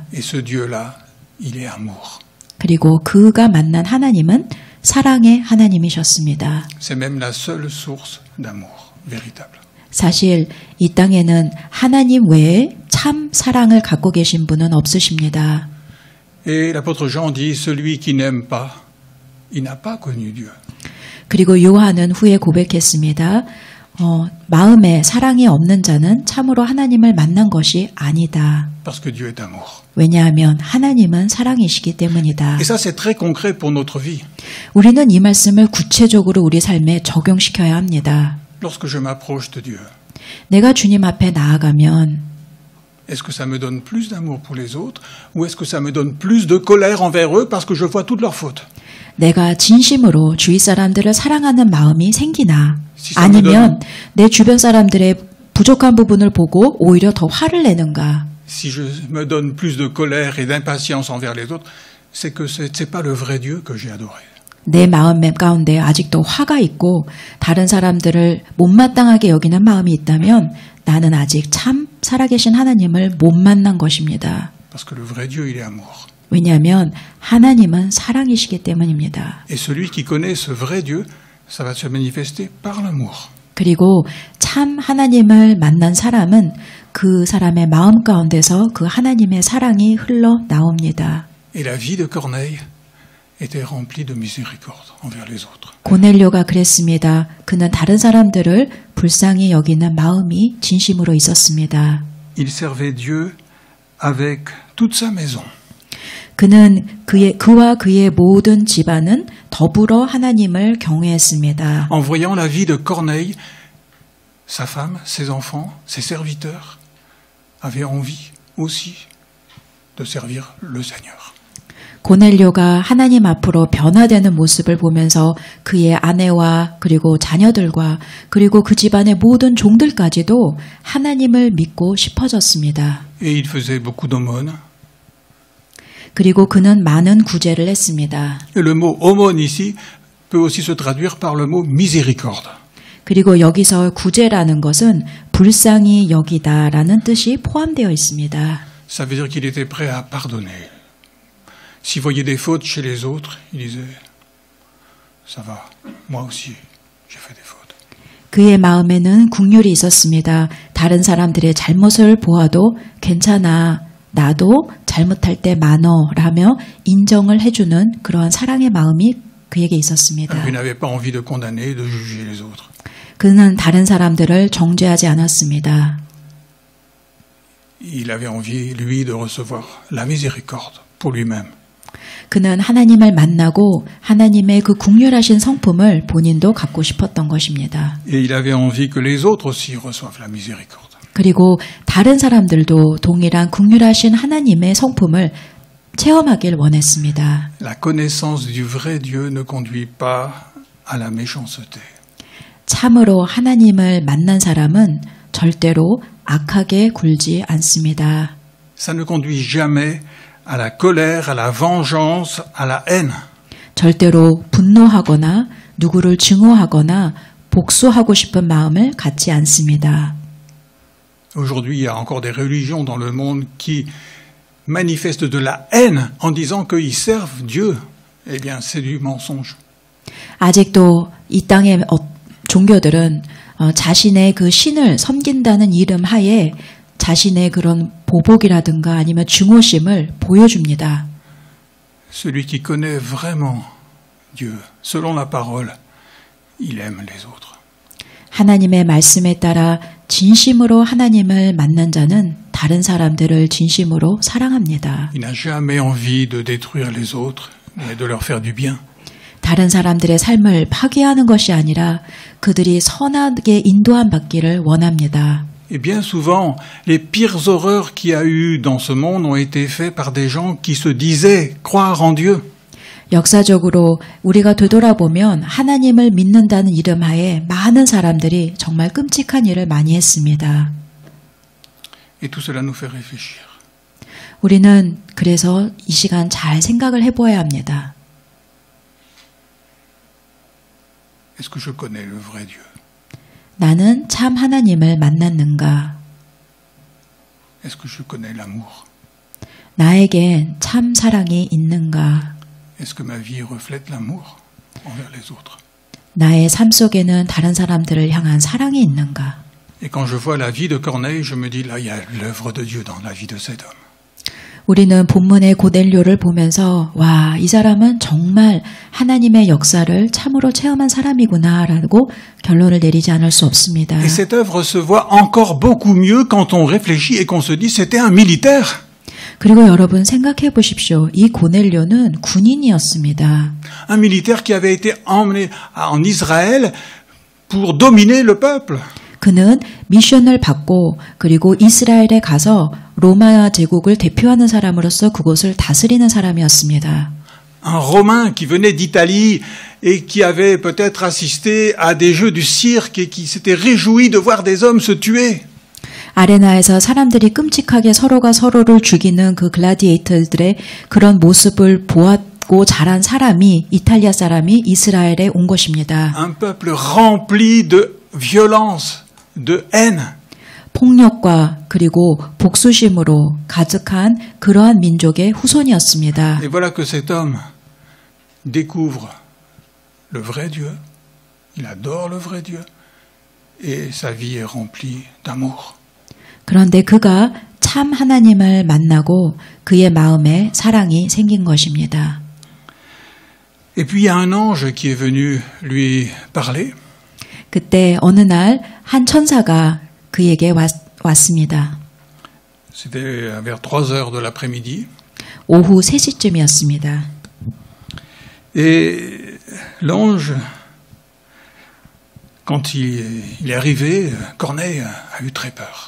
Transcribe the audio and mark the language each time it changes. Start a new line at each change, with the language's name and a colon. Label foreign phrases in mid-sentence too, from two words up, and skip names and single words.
French: Et ce Dieu-là, il est amour.
Korean: 그리고 그가 만난 하나님은 사랑의 하나님이셨습니다.
French: C'est même la seule source d'amour véritable.
Korean: 사실 이 땅에는 하나님 외에 참 사랑을 갖고 계신 분은 없으십니다.
French: Et l'apôtre Jean dit, celui qui n'aime pas, il n'a pas connu Dieu.
Korean: 그리고 요한은 후에 고백했습니다. 마음에 사랑이 없는 자는 참으로 하나님을 만난 것이 아니다.
French: Parce que Dieu est amour.
Korean: 왜냐하면 하나님은 사랑이시기 때문이다.
French: Et ça, c'est très concret pour notre vie.
Korean: 우리는 이 말씀을 구체적으로 우리 삶에 적용시켜야 합니다.
French: Lorsque je m'approche de Dieu,
Korean: 내가 주님 앞에 나아가면
French: est-ce que ça me donne plus d'amour pour les autres ou est-ce que ça me donne plus de colère envers eux parce que je vois toutes leurs fautes?
Korean: 내가 진심으로 주위 사람들을 사랑하는 마음이 생기나 아니면 내 주변 사람들의 부족한 부분을 보고 오히려 더 화를 내는가?
French: Si je me donne plus de colère et d'impatience envers les autres, c'est que c'est pas le vrai Dieu que j'ai adoré.
Korean: 내 마음 가운데 아직도 화가 있고 다른 사람들을 못마땅하게 여기는 마음이 있다면 나는 아직 참 살아계신 하나님을 못 만난 것입니다.
French: Parce que le vrai Dieu, il est amour.
Korean: 왜냐하면 하나님은 사랑이시기 때문입니다.
French: Et celui qui connaît ce vrai Dieu, ça va se manifester par l'amour.
Korean: 그리고 참 하나님을 만난 사람은 그 사람의 마음 가운데서 그 하나님의 사랑이 흘러나옵니다.
French: Et la vie de Corneille était remplie de miséricorde envers les autres.
Korean: 고넬료가 그랬습니다. 그는 다른 사람들을 불쌍히 여기는 마음이 진심으로 있었습니다.
French: Il servait Dieu avec toute sa maison.
Korean: 그는 그와 그의 모든 집안은 더불어 하나님을 경외했습니다.
French: En voyant la vie de Corneille, sa femme, ses enfants, ses serviteurs avaient envie aussi de servir le Seigneur.
Korean: 고넬료가 하나님 앞으로 변화되는 모습을 보면서 그의 아내와 그리고 자녀들과 그리고 그 집안의 모든 종들까지도 하나님을 믿고 싶어졌습니다.
French: Et il faisait beaucoup d'aumônes.
Korean: 그리고 그는 많은 구제를 했습니다.
French: Et le mot aumône ici peut aussi se traduire par le mot miséricorde.
Korean: 그리고 여기서 구제라는 것은 불쌍히 여기다라는 뜻이 포함되어 있습니다.
French: Ça veut dire qu'il était prêt à pardonner. S'il voyait des fautes chez les autres, il disait « ça va, moi aussi, j'ai fait des fautes ».
Korean: 그의 마음에는 긍휼이 있었습니다. 다른 사람들의 잘못을 보아도 괜찮아, 나도 잘못할 때 많어라며 인정을 해주는 그러한 사랑의 마음이 그에게 있었습니다.
French: Il n'avait pas envie de condamner, de juger les autres.
Korean: 그는 다른 사람들을 정죄하지 않았습니다.
French: Il avait envie, lui, de recevoir la miséricorde pour lui-même.
Korean: 그는 하나님을 만나고 하나님의 그 긍휼하신 성품을 본인도 갖고 싶었던 것입니다.
French: Et il avait envie que les autres aussi reçoivent la miséricorde.
Korean: 그리고 다른 사람들도 동일한 긍휼하신 하나님의 성품을 체험하길 원했습니다.
French: La connaissance du vrai Dieu ne conduit pas à la méchanceté.
Korean: 참으로 하나님을 만난 사람은 절대로 악하게 굴지 않습니다.
French: Ça ne conduit jamais à la colère, à la vengeance, à la haine.
Korean: 절대로 분노하거나 누구를 증오하거나 복수하고 싶은 마음을 갖지 않습니다.
French: Aujourd'hui, il y a encore des religions dans le monde qui manifestent de la haine en disant qu'ils servent Dieu. Eh bien, c'est du mensonge.
Korean: 아직도 이 땅의 종교들은 자신의 그 신을 섬긴다는 이름 하에 자신의 그런 보복이라든가 아니면 증오심을 보여줍니다.
French: Celui qui connaît vraiment Dieu, selon la parole, il aime les autres.
Korean: 하나님의 말씀에 따라 진심으로 하나님을 만난 자는 다른 사람들을 진심으로 사랑합니다.
French: Il n'a jamais envie de détruire les autres, mais de leur faire du bien.
Korean: 다른 사람들의 삶을 파괴하는 것이 아니라 그들이 선하게 인도함 받기를 원합니다.
French: Et bien souvent, les pires horreurs qu'il y a eu dans ce monde ont été faites par des gens qui se disaient croire en Dieu.
Korean: 역사적으로 우리가 되돌아보면 하나님을 믿는다는 이름 하에 많은 사람들이 정말 끔찍한 일을 많이 했습니다.
French: Et tout cela nous fait réfléchir.
Korean: 우리는 그래서 이 시간 잘 생각을 해보아야 합니다.
French: Est-ce que je connais le vrai Dieu?
Korean: 나는 참 하나님을 만났는가?
French: Est-ce que je connais l'amour?
Korean: 나에겐 참 사랑이 있는가?
French: Est-ce que ma vie reflète l'amour envers les autres?
Korean: 나의 삶 속에는 다른 사람들을 향한 사랑이 있는가?
French: Et quand je vois la vie de Corneille, je me dis, là, il y a l'œuvre de Dieu dans la vie de cet homme.
Korean: 우리는 본문의 고넬료를 보면서 와, 이 사람은 정말 하나님의 역사를 참으로 체험한 사람이구나라고 결론을 내리지 않을 수 없습니다.
French: Et cette œuvre se voit encore beaucoup mieux quand on réfléchit et qu'on se dit, c'était un militaire.
Korean: 그리고 여러분 생각해 보십시오. 이 고넬료는 군인이었습니다.
French: Un militaire qui avait été emmené en Israël pour dominer le peuple.
Korean: 그는 미션을 받고 그리고 이스라엘에 가서 로마 제국을 대표하는 사람으로서 그곳을 다스리는 사람이었습니다.
French: Un Romain qui venait d'Italie et qui avait peut-être assisté à des jeux du cirque et qui s'était réjoui de voir des hommes se tuer.
Korean: 아레나에서 사람들이 끔찍하게 서로가 서로를 죽이는 그 글라디에이터들의 그런 모습을 보았고 자란 사람이 이탈리아 사람이 이스라엘에 온 것입니다.
French: Un peuple rempli de violence, de haine.
Korean: 폭력과 그리고 복수심으로 가득한 그러한 민족의 후손이었습니다.
French: Et voilà que cet homme découvre le vrai Dieu, il adore le vrai Dieu et sa vie est remplie d'amour.
Korean: 그런데 그가 참 하나님을 만나고 그의 마음에 사랑이 생긴 것입니다.
French: Et puis il y a un ange qui est venu lui parler.
Korean: 그때 어느 날 한 천사가 그에게 왔습니다.
French: C'était vers 3 heures de l'après-midi.
Korean: 오후 3시쯤이었습니다.
French: Et l'ange, quand il est arrivé, Corneille a eu très peur.